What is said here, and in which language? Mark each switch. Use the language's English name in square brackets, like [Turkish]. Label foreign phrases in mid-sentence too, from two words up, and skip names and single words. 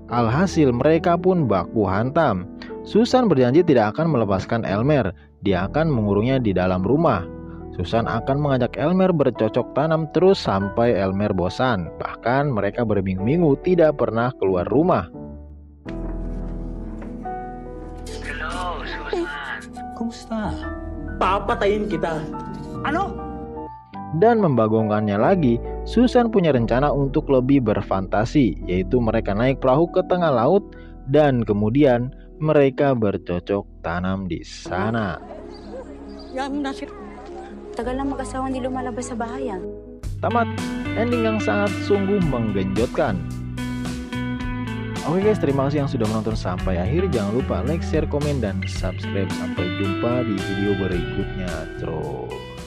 [Indonesian] Alhasil mereka pun baku hantam. Susan berjanji tidak akan melepaskan Elmer. dia akan mengurungnya di dalam rumah. Susan akan mengajak Elmer bercocok tanam terus sampai Elmer bosan. Bahkan mereka berminggu-minggu tidak pernah keluar rumah. [Filipino] Hello, Susan. Kumusta? Papatayin kita. Ano? [Indonesian] Dan membagongkannya lagi, Susan punya rencana untuk lebih berfantasi, yaitu mereka naik perahu ke tengah laut dan kemudian mereka bercocok tanam di sana. [Filipino] Tagal lang mag-asawa hindi lumalabas sa bahayan. [Indonesian] Tamat, ending yang sangat sungguh menggenjotkan. Oke guys, terima kasih yang sudah menonton sampai akhir. Jangan lupa like, share, komen, dan subscribe. Sampai jumpa di video berikutnya. Terus.